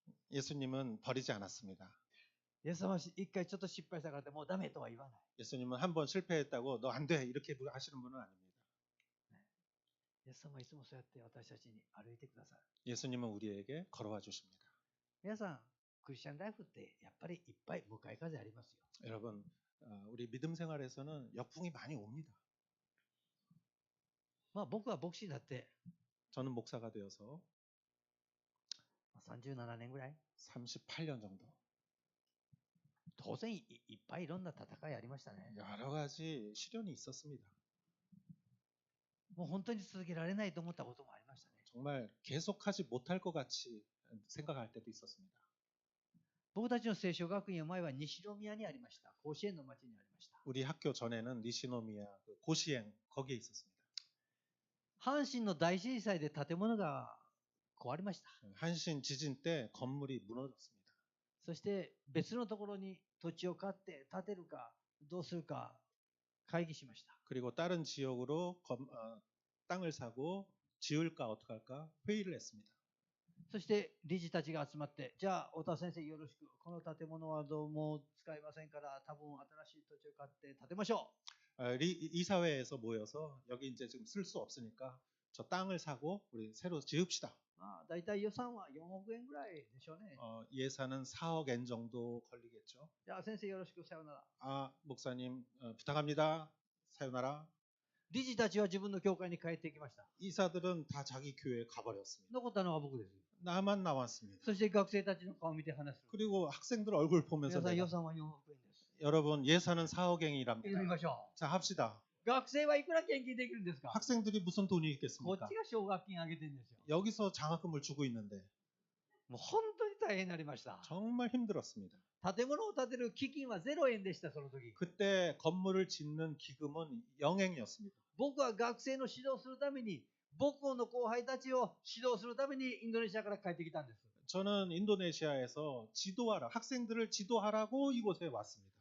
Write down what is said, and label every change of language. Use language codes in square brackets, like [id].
[ko] 예수님은 버리지 않았습니다. [ja] イエス様は一回ちょっと失敗したからってもうダメとは言わない。 [ko] 예수님은 한 번 실패했다고 너 안 돼 이렇게 하시는 분은 아닙니다. [ja] イエス様はいつもそうやって私たちに歩いてください。 [ko] 예수님은 우리에게 걸어와 주십니다. [ja] 皆さん、クリスチャンライフってやっぱりいっぱい向かい風ありますよ。 [ko] 여러분, 우리 믿음 생활에서는 역풍이 많이 옵니다. [ja] まあ僕は牧師だって [ko] 저는 목사가 되어서 [ja] 37年ぐらい [ko] 38년 정도 [ja] 当然いっぱいいろんな戦いありましたね。 [ko] 여러 가지 시련이 있었습니다. [ja] もう本当に続けられないと思ったこともありましたね。 [ko] 정말 계속하지 못할 것 같이 생각할 때도 있었습니다. [ja] 僕たちの聖書学院は前は西宮にありました。甲子園の町にありました。 [ko] 우리 학교 전에는 니시노미야 고시행 거기에 있었습니다. [ja] 阪神の大震災で建物が壊れました。 [ko] 한신 지진 때 건물이 무너졌습니다. [ja] そして別のところに土地を買って建てるかどうするか会議しました。 [ko] 그리고 다른 지역으로 땅을 사고 지을까 어떻게 할까 회의를 했습니다. [ja] そして理事たちが集まって、じゃあ太田先生よろしく、この建物はどうも使いませんから多分新しい土地を買って建てましょ [ko] 이사회에서 모여서 여기 이제 지금 쓸 수 없으니까 저 땅을 사고 우리 새로 지읍시다. [ja] う。まあ大体予算は4億円ぐらいでしょうね。 [ko] 예산은 4억 엔 정도 걸리겠죠. [ja] じゃあ先生よろしく、さようなら。 [ko] 아 목사님 부탁합니다. [ja] 사요나라. 理事たちは自分の教会に帰っていきました。 [ko] 이사들은 다 자기 교회에 가버렸습니다. [ja] 残ったのは僕です。 [ko] 나만 남았습니다. [ja] そして学生たちの顔を見て話す。 [ko] 그리고 학생들 얼굴 보면서 [ja] 皆さん予 [ko] 내가, [ja] 算は4億円です。 [ko] 여러분 예산은 4억 [ja] 読み [ko] 엔이랍니다. [ja] ましょ [ko] 자 합시다. [ja] う。学生はいくら献金できるんですか？ [ko] 학생들이 무슨 돈이 [ja] こっち [ko] 있겠습니까? [ja] が奨学金あげてるんですよ。 [ko] 여기서 장학금을 주고 있는데 [ja] もう本当に大変になりました。 [ko] 정말 힘들었습니다. [ja] 建物を建てる基金は0円でした、その時。 [ko] 그때 건물을 짓는 기금은 0엔이었습니다. [ja] 僕は学生の指導するために、母校の後輩たちを指導するためにインドネシアから帰ってきたんです。 [ko] 저는 인도네시아에서 학생들을 지도하라고 이곳에 왔습니다.